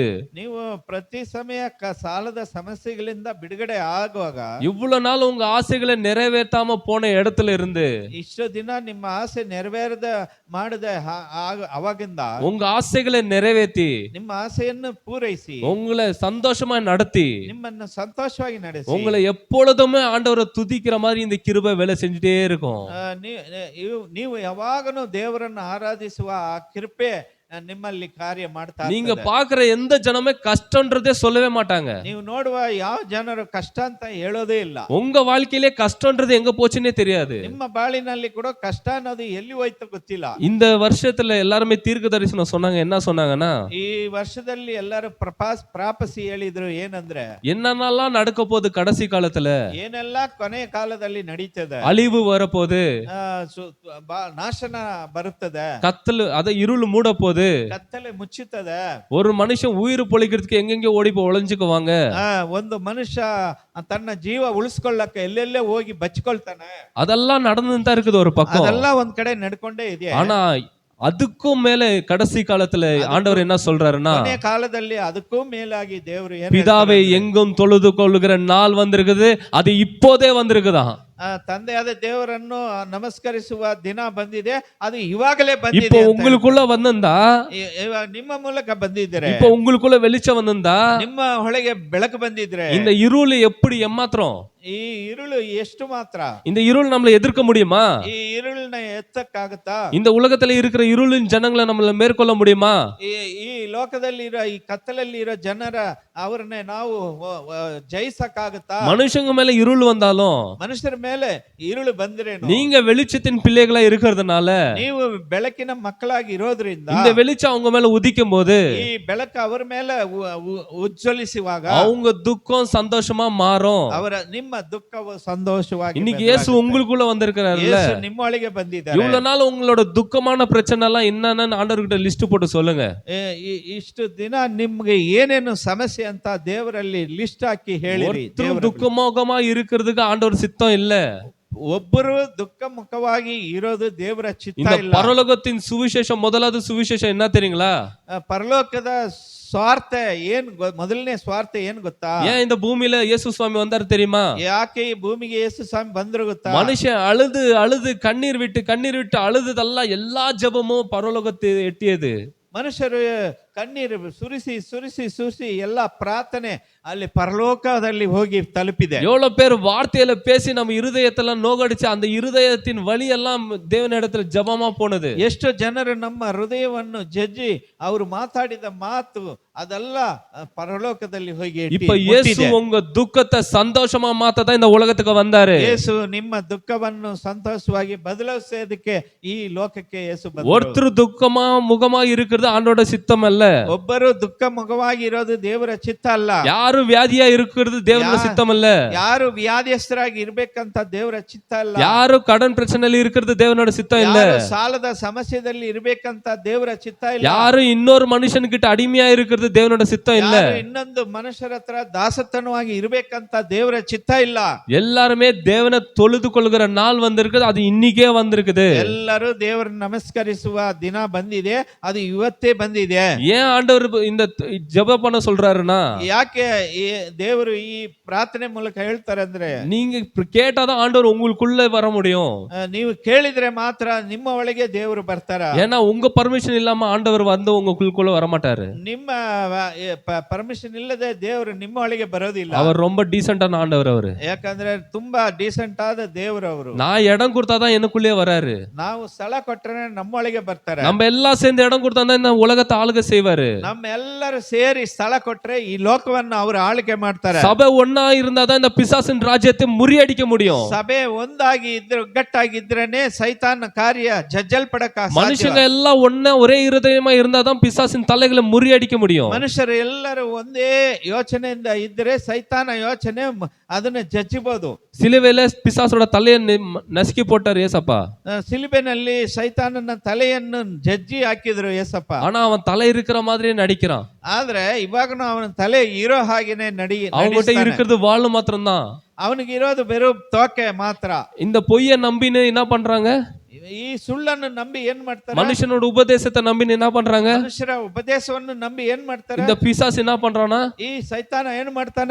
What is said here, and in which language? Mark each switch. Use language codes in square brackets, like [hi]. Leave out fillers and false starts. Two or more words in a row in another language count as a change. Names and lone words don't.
[kn] ನೀವು ಪ್ರತಿ ಸಮಯ ಸಾಲದ ಸಮಸ್ಯೆಗಳಿಂದ ಬಿಡುಗಡೆ ಆಗುವಾಗ [ta] இவ்வளவு நாள் உங்க ஆசைகளை நிறைவேற்றாம போன இடத்துல இருந்து [kn] ಇಷ್ಟು ದಿನ ನಿಮ್ಮ ಆಸೆ ನೆರವೇರದ ಮಾಡದ ಅವಾಗಿಂದ [ta] உங்க ஆசைகளை நிறைவேற்றி [kn] ನಿಮ್ಮ ಆಸೆಯನ್ನು ಪೂರೈಸಿ [ta] உங்களை சந்தோஷமா நடத்தி [kn] ನಿಮ್ಮನ್ನು ಸಂತೋಷವಾಗಿ ನಡೆಸಿ [ta] உங்களை எப்பொழுதுமே ஆண்டவரை துதிக்கிற மாதிரி இந்த கிருபை வேலை செஞ்சுட்டே இருக்கும். [kn] ನೀವು ಯಾವಾಗನೂ ದೇವರನ್ನು ಆರಾಧಿಸುವ ಆ ಕೃಪೆ ನಿಮ್ಮಲ್ಲಿ ಕಾರ್ಯ ಮಾಡ್ತಾ [ta] நீங்க பாக்குற எந்த ஜனமே கஷ்டம்ன்றதே சொல்லவே மாட்டாங்க. [kn] ನೀವು ನೋಡುವ ಯಾವ ಜನರು ಕಷ್ಟ ಅಂತ ಹೇಳೋದೇ ಇಲ್ಲ. [ta] உங்க வாழ்க்கையிலே கஷ்டம்ன்றது எங்க போச்சுன்னே தெரியாது. [kn] ನಿಮ್ಮ ಬಾಳಿನಲ್ಲಿ ಕೂಡ ಕಷ್ಟ ಅನ್ನೋದು ಎಲ್ಲಿ ಹೋಯ್ತು ಗೊತ್ತಿಲ್ಲ. [ta] இந்த வருஷத்துல எல்லாருமே தீர்க்க தரிசனம் சொன்னாங்க. என்ன சொன்னாங்கன்னா [kn] ಈ ವರ್ಷದಲ್ಲಿ ಎಲ್ಲರೂ ಪ್ರಾಪಸಿ ಹೇಳಿದ್ರು. ಏನಂದ್ರೆ [ta] என்னென்னலாம் நடக்க போகுது கடைசி காலத்துல, [kn] ಏನೆಲ್ಲ ಕೊನೆಯ ಕಾಲದಲ್ಲಿ ನಡೀತದೆ, [ta] அழிவு வரப்போகுது, [kn] ನಾಶನ ಬರುತ್ತದೆ, [ta] கத்தல் அத இருள் மூட போகுது, [kn] ಕತ್ತಲೆ ಮುಚ್ಚುತ್ತದೆ, [ta] ஒரு மனுஷன் உயிர் பொழைக்கிறதுக்கு எங்கெங்க ஓடி போய் ஒளிஞ்சுக்குவாங்க, [kn] ಒಂದು ಮನುಷ್ಯ ತನ್ನ ಜೀವ ಉಳಿಸ್ಕೊಳ್ಳಕ್ಕೆ ಎಲ್ಲೆಲ್ಲೇ ಹೋಗಿ ಬಚ್ಕೊಳ್ತಾನೆ. [ta] அதெல்லாம் நடந்துதான் தான் இருக்குது ஒரு பக்கம். [kn] ಅದೆಲ್ಲ ಒಂದ್ ಕಡೆ ನಡ್ಕೊಂಡೇ ಇದೆ. [ta] ஆனா அதுக்கும் மேல கடைசி காலத்துல ஆண்டவர் என்ன சொல்றாருன்னா [kn] ಕೊನೆಯ ಕಾಲದಲ್ಲಿ ಅದಕ್ಕೂ ಮೇಲಾಗಿ ದೇವರು [ta] பிதாவை எங்கும் தொழுது கொள்ளுகிற நாள் வந்திருக்குது, அது இப்போதே வந்திருக்குதான். [kn] ತಂದೆಯಾದ ದೇವರನ್ನು ನಮಸ್ಕರಿಸುವ ದಿನ ಬಂದಿದೆ, ಅದು ಇವಾಗಲೇ ಬಂದಿದೆ. [ta] இப்போ உங்களுக்குள்ள வந்திருந்தா, [kn] ನಿಮ್ಮ ಮೂಲಕ ಬಂದಿದ್ರೆ, [ta] இப்போ உங்களுக்குள்ள வெளிச்சம் வந்திருந்தா, [kn] ನಿಮ್ಮ ಹೊಳೆಗೆ ಬೆಳಕು ಬಂದಿದ್ರೆ, [ta] இந்த இருள் எப்படி ஏமாத்திரம், [kn] ಈ ಇರುಳು ಎಷ್ಟು ಮಾತ್ರ, [ta] இந்த இருள் நம்மளை எதிர்க்க முடியுமா? [kn] ಈ ಇರುಳನ್ನ ಎತ್ತಕ್ಕಾಗತ್ತಾ? [ta] இந்த உலகத்துல இருக்கிற இருளின் ஜனங்களை நம்மள மேற்கொள்ள முடியுமா? [kn] ಈ ಲೋಕದಲ್ಲಿ ಇರೋ ಈ ಕತ್ತಲಲ್ಲಿ ಇರೋ ಜನರ ಅವರನ್ನೇ ನಾವು ಜಯಿಸಕ್ಕಾಗತ್ತಾ? [ta] மனுஷங்க மேல இருள் வந்தாலும் [kn] ಮನುಷ್ಯರ ಮೇಲೆ ಇರುಳು ಬಂದ್ರೆ [ta] நீங்க வெளிச்சத்தின் பிள்ளைகளா இருக்கிறதுனால, [kn] ನೀವು ಬೆಳಕಿನ ಮಕ್ಕಳಾಗಿ ಇರೋದ್ರಿಂದ [ta] இந்த வெளிச்சம் அவங்க மேல உதிக்கும் போது [kn] ಈ ಬೆಳಕು ಅವರ ಮೇಲೆ ಉಜ್ವಲಿಸುವಾಗ [ta] அவங்க துக்கம் சந்தோஷமா மாறும். [kn] ಅವರ ನಿಮ್ಮ ದುಃಖವು ಸಂತೋಷವಾಗಿ [ta] இன்னைக்கு இயேசு உங்களுக்குள்ள வந்திருக்கிறாருல்ல, [kn] ಯೇಸು ನಿಮ್ಮೊಳಗೆ ಬಂದಿದ್ದಾರೆ. [ta] இவ்வளவு நாள் உங்களோட துக்கமான பிரச்சனை எல்லாம் என்னன்னு ஆண்டவர்கிட்ட லிஸ்ட் போட்டு சொல்லுங்க. [kn] ಇಷ್ಟು ದಿನ ನಿಮ್ಗೆ ಏನೇನು ಸಮಸ್ಯೆ ಅಂತ ದೇವರಲ್ಲಿ ಲಿಸ್ಟ್ ಹಾಕಿ ಹೇಳಿರಿ. [ta] துக்கமுகமா இருக்கிறதுக்கு ஆண்டவர் சித்தம் இல்ல. [kn] ಒಬ್ಬರು ದುಃಖ ಮುಖವಾಗಿ ಇರೋದು ದೇವರ ಚಿತ್ತ [ta] இந்த [kn] ಇಲ್ಲ. [ta] பரலோகத்தின் சுவிசேஷம், முதலாவது சுவிசேஷம் என்ன தெரியுங்களா? [kn] ಪರಲೋಕದ ಸ್ವಾರ್ಥ ಏನ್ ಮೊದಲನೇ ಸ್ವಾರ್ಥ ಏನ್ ಗೊತ್ತಾ? [ta] ஏன் இந்த பூமியில இயேசு சுவாமி வந்தாரு தெரியுமா? [kn] ಯಾಕೆ ಈ ಭೂಮಿಗೆ ಯೇಸು ಸ್ವಾಮಿ ಬಂದ್ರು ಗೊತ್ತಾ? [ta] மனுஷன் அழுது அழுது கண்ணீர் விட்டு அழுதுதெல்லாம் எல்லா ஜெபமும் பரலோகத்தை எட்டியது. [kn] ಮನುಷ್ಯರು ಕಣ್ಣೀರು ಸುರಿಸಿ ಎಲ್ಲ ಪ್ರಾರ್ಥನೆ ಅಲ್ಲಿ ಪರಲೋಕದಲ್ಲಿ ಹೋಗಿ ತಲುಪಿದೆ. [ta] எவ்வளவு பேர் வார்த்தையில பேசி நம்ம இருதயத்தெல்லாம் நோகடிச்சு அந்த இருதயத்தின் வலி எல்லாம் தேவனிடத்துல ஜெபமா போனது. [kn] ಎಷ್ಟು ಜನರು ನಮ್ಮ ಹೃದಯವನ್ನು ಜಜ್ಜಿ ಅವರು ಮಾತಾಡಿದ ಮಾತು ಅದೆಲ್ಲ ಪರಲೋಕದಲ್ಲಿ ಹೋಗಿ [ta] இப்ப இயேசு உங்க துக்கத்தை சந்தோஷமா மாத்ததான் இந்த உலகத்துக்கு வந்தாரு. [kn] ಯೇಸು ನಿಮ್ಮ ದುಃಖವನ್ನು ಸಂತೋಷವಾಗಿ ಬದಲಾಯಿಸೋದಕ್ಕೆ ಈ ಲೋಕಕ್ಕೆ ಯೇಸು ಬಂದರು. [ta] ஒருத்தர் துக்கமா முகமா இருக்கிறது ஆண்டோட சித்தம் அல்ல. [kn] ಒಬ್ಬರು ದುಃಖ ಮುಖವಾಗಿ ಇರೋದು ದೇವರ ಚಿತ್ತ ಅಲ್ಲ. [ta] யாரு வியாதியா இருக்கிறது தேவனோட சித்தம் அல்ல. [kn] ಯಾರು ವ್ಯಾಧಿಯಸ್ಥರಾಗಿ ಇರ್ಬೇಕಂತ ದೇವರ ಚಿತ್ತ ಅಲ್ಲ. [ta] யாரு கடன் பிரச்சனையில இருக்கிறது தேவனோட சித்தம் இல்ல. [kn] ಸಾಲದ ಸಮಸ್ಯೆಯಲ್ಲಿ ಇರ್ಬೇಕಂತ ದೇವರ ಚಿತ್ತ ಇಲ್ಲ. [ta] யாரு இன்னொரு மனுஷன்கிட்ட அடிமையா இருக்கிறது தேவனோட சித்தம் இல்ல. [kn] ಇನ್ನೊಂದು ಮನುಷ್ಯರ ಹತ್ರ ದಾಸತನವಾಗಿ ಇರ್ಬೇಕಂತ ದೇವರ ಚಿತ್ತ ಇಲ್ಲ. [ta] எல்லாருமே தேவனை தொழுது கொள்கிற நாள் வந்திருக்குது, அது இன்னைக்கே வந்திருக்குது. [kn] ಎಲ್ಲರೂ ದೇವರನ್ನು ನಮಸ್ಕರಿಸುವ ದಿನ ಬಂದಿದೆ, ಅದು ಇವತ್ತೇ ಬಂದಿದೆ. [ta] ஏன் ஆண்டவர் இந்த ஜெபம் பண்ண சொல்றாருன்னா, [kn] ಯಾಕೆ ಈ ದೇವರು ಈ ಪ್ರಾರ್ಥನೆ ಮೂಲಕ ಹೇಳ್ತಾರೆ ಅಂದ್ರೆ, [ta] நீங்க கேட்டாதான் ஆண்டவர் உங்களுக்குள்ள வர முடியும். [kn] ನೀವು ಕೇಳಿದ್ರೆ ಮಾತ್ರ ನಿಮ್ಮ ಒಳಗೆ ದೇವರು ಬರ್ತಾರ. [ta] ஏன்னா உங்க பர்மிஷன் இல்லாம ஆண்டவர் வந்து உங்களுக்குள்ள வர மாட்டாரு. [kn] ನಿಮ್ಮ ಪರ್ಮಿಷನ್ ಇಲ್ಲದೆ ದೇವರು ನಿಮ್ಮ ಒಳಗೆ ಬರೋದಿಲ್ಲ. [ta] அவர் ரொம்ப டீசென்டான ஆண்டவர். அவரு [kn] ಯಾಕಂದ್ರೆ ತುಂಬಾ ಡೀಸೆಂಟ್ ಆದ ದೇವರು ಅವರು. [ta] நான் இடம் கொடுத்தாதான் எனக்குள்ளே வராரு. [kn] ನಾವು ಸ್ಥಳ ಕೊಟ್ಟರೆ ನಮ್ಮೊಳಗೆ ಬರ್ತಾರೆ. [ta] நம்ம எல்லாம் சேர்ந்து இடம் கொடுத்தாதான் இந்த உலகத்தை ஆளுகை செய்வாரு. [kn] ನಮ್ಮೆಲ್ಲರೂ ಸೇರಿ ಸ್ಥಳ ಕೊಟ್ರೆ ಈ ಲೋಕವನ್ನು ಅವರು ಆಳ್ವಿಕೆ ಮಾಡ್ತಾರೆ. [ta] சபை ஒன்னா இருந்தாதான் இந்த பிசாசின் ராஜ்யத்தை முறியடிக்க முடியும். [kn] ಸಭೆ ಒಂದಾಗಿ ಇದ್ರೆ, ಒಗ್ಗಟ್ಟಾಗಿದ್ರೇನೆ ಸೈತಾನ ಕಾರ್ಯ ಜಜ್ಜಲ್ಪಡಕ ಸಾಧ್ಯ. [ta] மனுஷங்க எல்லாம் ஒண்ணா ஒரே இருதயமா இருந்தாதான் பிசாசின் தலைகளை முறியடிக்க முடியும். [kn] ಮನುಷ್ಯರು ಎಲ್ಲರೂ ಒಂದೇ ಯೋಚನೆಯಿಂದ ಇದ್ರೆ ಸೈತಾನ ಯೋಚನೆ ಅದನ್ನ ಜಜ್ಜಬಹುದು. [ta] சிலுவையில பிசாசோட தலையை நசுக்கி போட்டார் ஏசப்பா. [kn] ಸಿಲುಬೆನಲ್ಲಿ ಸೈತಾನನ ತಲೆಯನ್ನು ಜಜ್ಜಿ ಹಾಕಿದ್ರು ಏಸಪ್ಪ. [ta] ஆனா அவன் தலை இருக்கிற மாதிரியே நடிக்கிறான். [kn] ಆದ್ರೆ ಇವಾಗನು ಅವನ ತಲೆ ಇರೋ ಹಾಗೇನೆ [ta] அவங்ககிட்ட இருக்கிறது வாள் மாத்திரம்தான். [kn] ಅವನಿಗೆ ಇರೋದು ಬೆರು ತೋಕೆ ಮಾತ್ರ. [ta] இந்த பொய்யை நம்பின்னு என்ன பண்றாங்க? [kn] ಈ ಸುಳ್ಳನ್ನು ನಂಬಿ ಏನ್ ಮಾಡ್ತಾರೆ? [ta] மனுஷனோட உபதேசத்தை நம்பின்னு என்ன பண்றாங்க? [kn] ಮನುಷ್ಯರ ಉಪದೇಶವನ್ನು ನಂಬಿ ಏನ್ ಮಾಡ್ತಾರೆ? [ta] இந்த பிசாசு என்ன பண்றானா? [kn] ಈ ಸೈತಾನ ಏನ್ ಮಾಡ್ತಾನೆ?